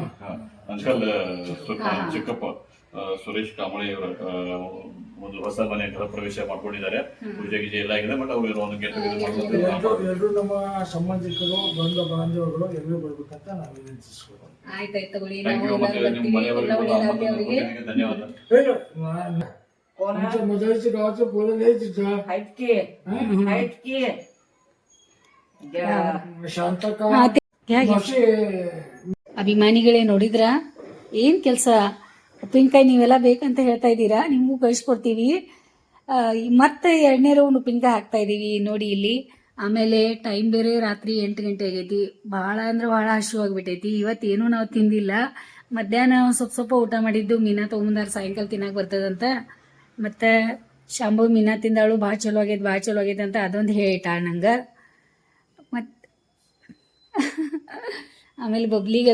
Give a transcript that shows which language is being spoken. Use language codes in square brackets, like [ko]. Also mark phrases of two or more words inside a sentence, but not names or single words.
[kn] ಅಂಕಲ್ ಚಿಕ್ಕಪ್ಪ ಸುರೇಶ್ ಕಾಂಬಳೆ ಅವರ ಒಂದು ಹೊಸ ಮನೆ ಗೃಹ ಪ್ರವೇಶ ಮಾಡ್ಕೊಂಡಿದ್ದಾರೆ ಪೂಜೆ ಗೀಜೆ ಎಲ್ಲ ಆಗಿದೆ ಬಟ್ ಅವರು ಒಂದು ಗೆಟ್ ಎಲ್ಲರೂ ನಮ್ಮ ಸಂಬಂಧಿಕರು ಬಂಧು ಬಾಂಧವಗಳು ಎಲ್ಲರೂ ಬರ್ಬೇಕಂತ ನಾವು ವಿನಂತಿಸ್ಬೋದು ಆಯ್ತಾಯ್ತು ತಗೊಳ್ಳಿ [en] thank you [kn] ನಾವು ಮತ್ತೆ ನಿಮ್ಮ ಮನೆಯವರಿಗೂ ಒಳ್ಳೇದಾಗ್ಲಿ ಅವರಿಗೆ ಧನ್ಯವಾದ [mr] आमच्या मजाईच्या गावाचं पोरं नाही तिथं आहेत की शांतता [kn] ಹೇಗೆ [mr] मावशी [kn] ಅಭಿಮಾನಿಗಳೇ ನೋಡಿದ್ರ ಏನ್ ಕೆಲಸ ಉಪ್ಪಿನಕಾಯಿ ನೀವೆಲ್ಲ ಬೇಕಂತ ಹೇಳ್ತಾ ಇದ್ದೀರಾ ನಿಮಗೂ ಕಳಿಸ್ಕೊಡ್ತೀವಿ ಮತ್ತೆ 2ನೇ ರೌಂಡ್ ಉಪ್ಪಿನಕಾಯಿ ಹಾಕ್ತಾ ಇದೀವಿ ನೋಡಿ ಇಲ್ಲಿ ಆಮೇಲೆ ಟೈಮ್ ಬೇರೆ ರಾತ್ರಿ 8 ಗಂಟೆ ಆಗೈತಿ ಭಾಳ ಅಂದ್ರೆ ಭಾಳ ಹಸಿವಾಗ್ಬಿಟ್ಟೈತಿ ಇವತ್ತೇನು ನಾವು ತಿಂದಿಲ್ಲ ಮಧ್ಯಾಹ್ನ ಸ್ವಲ್ಪ ಊಟ ಮಾಡಿದ್ದು ಮೀನಾ ತೊಗೊಂಬಂದಾರ ಸಾಯಂಕಾಲ ತಿನ್ನಕ್ಕೆ ಬರ್ತದಂತ ಮತ್ತು ಶಾಂಭು ಮೀನಾ ತಿಂದಾಳು ಭಾಳ ಚಲೋ ಆಗೈತೆ ಅಂತ ಅದೊಂದು ಹೇಳಿಟ್ಟಾಳ ನಂಗೆ ಮತ್ತು ಆಮೇಲೆ ಬಬ್ಲಿಗೆ